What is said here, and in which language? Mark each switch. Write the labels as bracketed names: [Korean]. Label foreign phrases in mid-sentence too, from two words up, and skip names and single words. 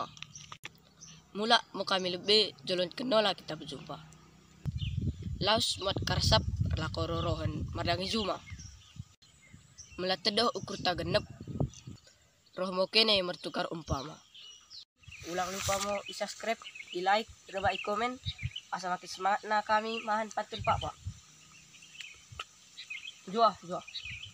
[Batak Karo] Mula mo kami lebe jolon kenola kita berjumpa. Laus mat karsap lako rorohan madangi juma. Mula tedoh ukur tagenep. Roh mo kene mertukar umpama. Ulang lupa mo i-subscribe, i-like, coba i-komen. Asa makin semangat na kami mahan patul pak. Juah.